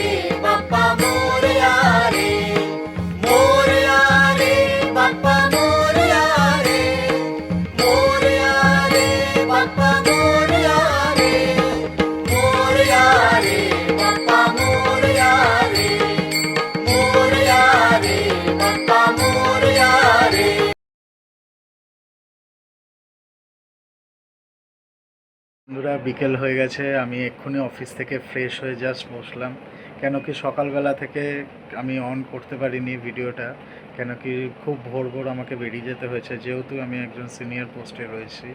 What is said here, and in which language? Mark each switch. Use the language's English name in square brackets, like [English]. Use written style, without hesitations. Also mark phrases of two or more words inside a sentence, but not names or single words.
[Marathi] बाप्पा मोरया रे, मोरया रे बाप्पा मोरया रे, मोरया रे बाप्पा मोरया रे, मोरया रे बाप्पा मोरया रे, मोरया रे बाप्पा मोरया रे। [Bangla] বন্ধুরা, বিকেল হয়ে গেছে, আমি এক্ষুনি অফিস থেকে ফ্রেশ হয়ে জাস্ট বসলাম। কেন কি সকালবেলা থেকে আমি অন করতে পারিনি ভিডিওটা, কেন কি খুব ভোর ভোর আমাকে বেরিয়ে যেতে হয়েছে, যেহেতু আমি একজন সিনিয়র পোস্টে রয়েছি।